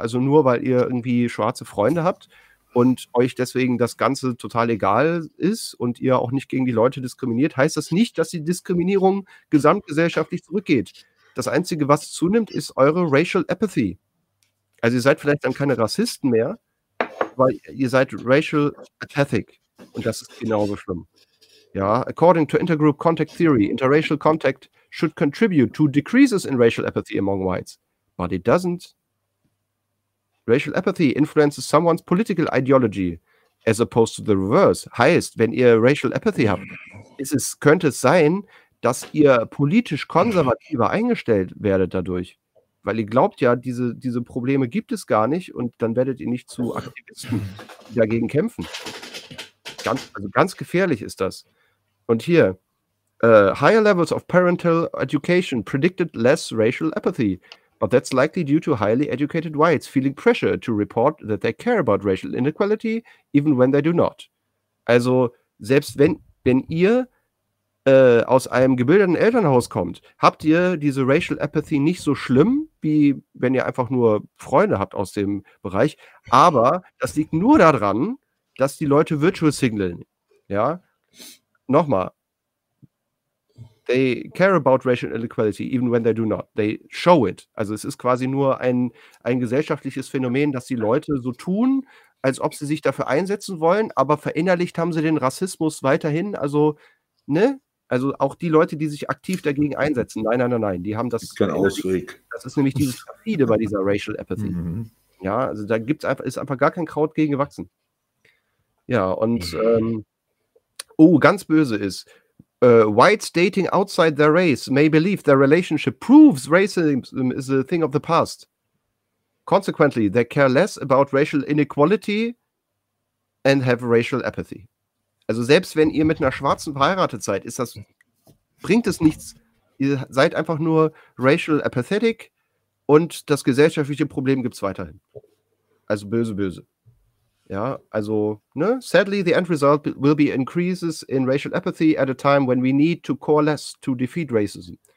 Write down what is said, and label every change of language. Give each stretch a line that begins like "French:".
German: Also nur, weil ihr irgendwie schwarze Freunde habt und euch deswegen das Ganze total egal ist und ihr auch nicht gegen die Leute diskriminiert, heißt das nicht, dass die Diskriminierung gesamtgesellschaftlich zurückgeht. Das Einzige, was zunimmt, ist eure Racial Apathy. Also ihr seid vielleicht dann keine Rassisten mehr, weil ihr seid Racial Apathic. Und das ist genauso schlimm.
English: Ja, according to intergroup contact theory, interracial contact should contribute to decreases in racial apathy among whites, but it doesn't. Racial apathy influences someone's political ideology as opposed to the reverse.
German: Heißt, wenn ihr racial apathy habt, könnte es sein, dass ihr politisch konservativer eingestellt werdet dadurch, weil ihr glaubt ja, diese Probleme gibt es gar nicht und dann werdet ihr nicht zu Aktivisten dagegen kämpfen. Ganz gefährlich ist das. Und hier,
English: higher levels of parental education predicted less racial apathy, but that's likely due to highly educated whites feeling pressure to report that they care about racial inequality, even when they do not.
German: Also, selbst wenn ihr aus einem gebildeten Elternhaus kommt, habt ihr diese racial apathy nicht so schlimm, wie wenn ihr einfach nur Freunde habt aus dem Bereich, aber das liegt nur daran, dass die Leute virtual signalen. Ja, nochmal.
English: They care about racial inequality, even when they do not. They show it.
German: Also es ist quasi nur ein gesellschaftliches Phänomen, dass die Leute so tun, als ob sie sich dafür einsetzen wollen, aber verinnerlicht haben sie den Rassismus weiterhin. Also, ne? Also auch die Leute, die sich aktiv dagegen einsetzen. Nein, nein, nein, nein. Die haben das. Kein Ausweg. Das ist nämlich dieses Perfide bei dieser racial apathy. Mhm. Ja, also da gibt's ist einfach gar kein Kraut gegen gewachsen. Ja, und ganz böse ist,
English: whites dating outside their race may believe their relationship proves racism is a thing of the past. Consequently, they care less about racial inequality and have racial apathy.
German: Also selbst wenn ihr mit einer Schwarzen verheiratet seid, bringt es nichts. Ihr seid einfach nur racial apathetic und das gesellschaftliche Problem gibt es weiterhin. Also böse, böse. Ja, also, ne?
English: Sadly, the end result will be increases in racial apathy at a time when we need to coalesce to defeat racism.